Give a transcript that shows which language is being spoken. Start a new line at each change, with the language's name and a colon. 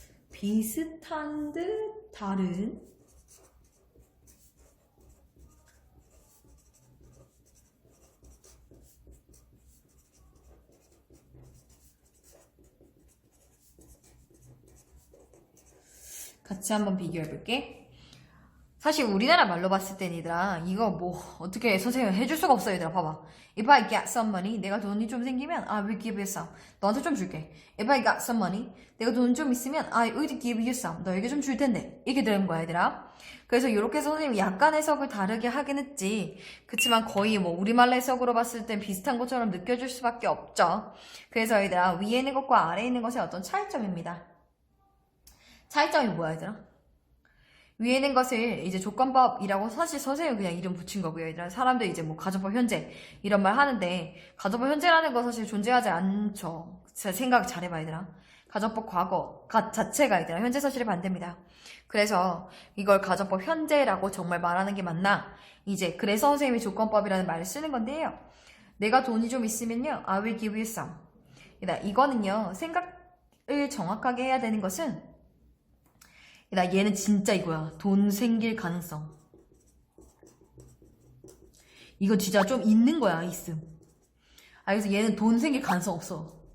Korean: 비슷한 듯 다른 같이 한번 비교해 볼게. 사실 우리나라 말로 봤을 땐 얘들아, 이거 뭐 어떻게 선생님 해줄 수가 없어. 얘들아 봐봐.
English: If I get some money,
Korean: 내가 돈이 좀 생기면
English: I will give you some.
Korean: 너한테 좀 줄게.
English: If I got some money,
Korean: 내가 돈 좀 있으면
English: I would give you some.
Korean: 너에게 좀 줄 텐데. 이게 되는 거야 얘들아. 그래서 이렇게 해서 선생님이 약간 해석을 다르게 하긴 했지. 그치만 거의 뭐 우리말 해석으로 봤을 땐 비슷한 것처럼 느껴질 수밖에 없죠. 그래서 얘들아, 위에 있는 것과 아래에 있는 것의 어떤 차이점입니다. 차이점이 뭐야 얘들아? 위에 있는 것을 이제 조건법이라고 사실 선생님은 그냥 이름 붙인 거고요. 얘들아, 사람들 이제 뭐 가정법 현재 이런 말 하는데 가정법 현재라는 거 사실 존재하지 않죠. 생각 잘해봐 얘들아. 가정법 과거 자체가 얘들아 현재 사실의 반대입니다. 그래서 이걸 가정법 현재라고 정말 말하는 게 맞나? 이제 그래서 선생님이 조건법이라는 말을 쓰는 건데요. 내가 돈이 좀 있으면요,
English: I will give you some.
Korean: 이거는요, 생각을 정확하게 해야 되는 것은, 얘는 진짜 이거야. 돈 생길 가능성. 이거 진짜 좀 있는 거야, 있음. 그래서 얘는 돈 생길 가능성 없어.